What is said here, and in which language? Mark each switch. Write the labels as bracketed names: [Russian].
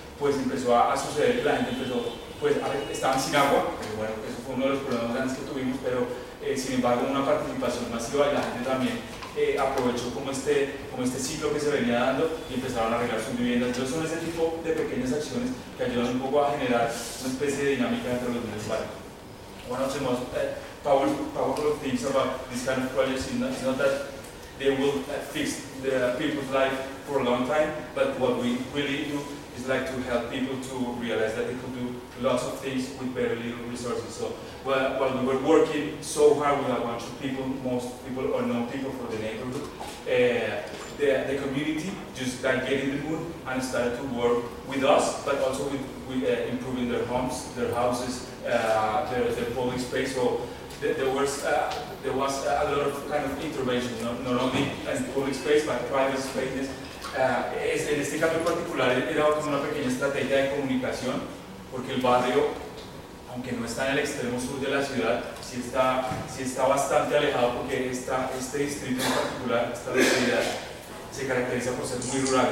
[Spanish] Pues empezó a suceder que la gente empezó, pues estaban sin agua, pero bueno, eso fue uno de los problemas grandes que tuvimos, pero sin embargo una participación masiva y la gente también aprovechó como este ciclo que se venía dando y empezaron a arreglar sus viviendas. Entonces son ese tipo de pequeñas acciones que ayudan un poco a generar una especie de dinámica entre los miembros del barrio. Bueno, hacemos [English] Paul los things about this kind of projects, it's not that they will fix the people's life for a long time, but what we really do is like to help people to realize that they could do lots of things with very little resources. So while we were working so hard with a bunch of people, most people or known people for the neighborhood, the community just got getting the mood and started to work with us, but also with improving their homes, their houses, their public space. So there was a lot of kind of intervention, not only as public space, but private spaces. [Spanish] En este caso en particular era como una pequeña estrategia de comunicación, porque el barrio, aunque no está en el extremo sur de la ciudad, sí está bastante alejado, porque este distrito en particular, esta localidad, se caracteriza por ser muy rural.